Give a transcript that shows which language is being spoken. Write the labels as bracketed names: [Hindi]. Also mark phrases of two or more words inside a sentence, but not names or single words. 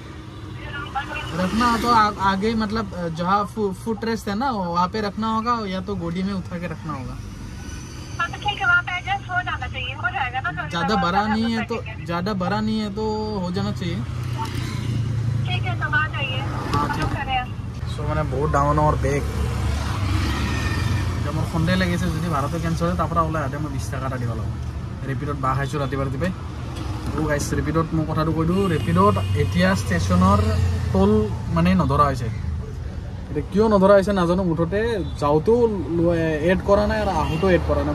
[Hindi] रखना हो तो आगे मतलब जहाँ फुट रेस्ट है ना वहाँ पे रखना होगा, या तो गोडी में उठा के रखना होगा। हाँ तो ठीक है, वहाँ पे एडजस्ट हो जाना चाहिए, हो जाएगा ना? ज्यादा बड़ा नहीं है तो हो जाना चाहिए। ठीक है तब आ जाइए। सो मैंने बहुत [Assamese] डाঙৰ বেগ এতিয়া মোৰ সন্দেহ লাগিছে যদি ভাড়াটো কেঞ্চেল হয় তাৰপৰা ওলাই আহোঁতে মই 20 টকা এটা দিব লাগিব। ৰেপিডত বাহ খাইছোঁ ৰাতিপুৱা গাইছ। ৰেপিডত মই কথাটো কৈ দিওঁ, ৰেপিডত এতিয়া ষ্টেচনৰ টোল মানে নধৰা হৈছে। এতিয়া কিয় নধৰা হৈছে নাজানো, মুঠতে যাওঁতেও এড কৰা নাই আৰু আহোঁতেও এড কৰা নাই।